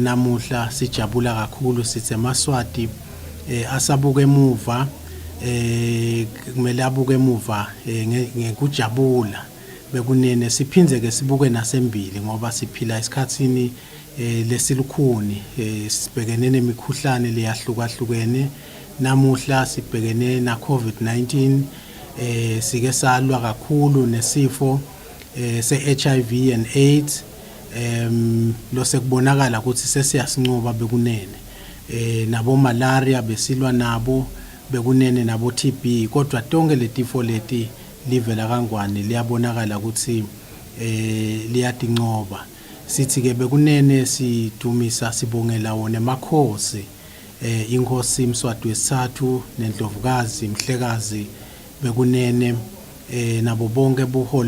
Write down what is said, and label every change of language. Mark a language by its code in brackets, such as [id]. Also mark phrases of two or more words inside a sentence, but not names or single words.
[ss] namuhla sijabula kakhulu sithe eMaswati asabuka emuva kumele abuke emuva ngekujabula bekunene siphinze ke sibuke nasembili ngoba siphila esikhatsini lesilukhuni sibhekene nemikhuhlane leyahlukahlukene namuhla sibhekene na COVID-19 sike salwa kakhulu nesifo se-HIV and AIDS lo sekubonakala ukuthi sesiyasincoba bekunene nabo malaria besilwa nabo bekunene nabo TB kodwa tonke letifo leti live lakangwane liyabonakala ukuthi liyadincoba sithi ke bekunene sidumisa sibongela wona emakhosi inkosi Mswati wesithathu neNdlovukazi Mhlekazi bekunene nabo bonke buholi